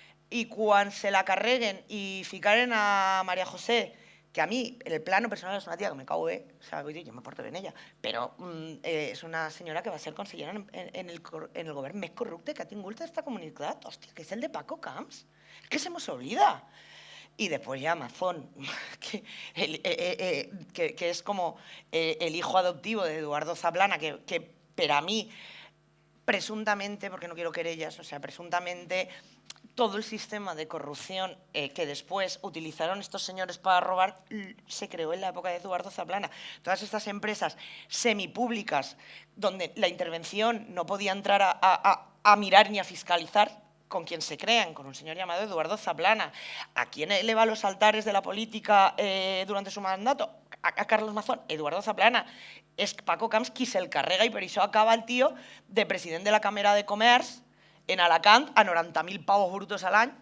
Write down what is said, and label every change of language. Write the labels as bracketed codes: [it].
[ca] I quan se la carreguen i ficaren a María José, que a mi, en el plano personal, és una tia que me cau bé, o sea, vull dir, jo me porto bé en ella, però és una senyora que va ser consellera en el govern més corrupte que ha tingut esta comunitat, hòstia, que és el de Paco Camps, que se mos oblida. [es] Y después ya Mazón, que es como el hijo adoptivo de Eduardo Zaplana, que para mí, presuntamente, porque no quiero querellas, o sea, presuntamente todo el sistema de corrupción que después utilizaron estos señores para robar se creó en la época de Eduardo Zaplana. Todas estas empresas semipúblicas donde la intervención no podía entrar a mirar ni a fiscalizar, con quien se crean, con un señor llamado Eduardo Zaplana. ¿A quién eleva los altares de la política durante su mandato? A Carlos Mazón. Eduardo Zaplana. [ca] És Paco Camps qui se'l carrega i per això acaba el tio de president de la Càmera de Comerç en Alacant a 90.000 pavos brutos al any.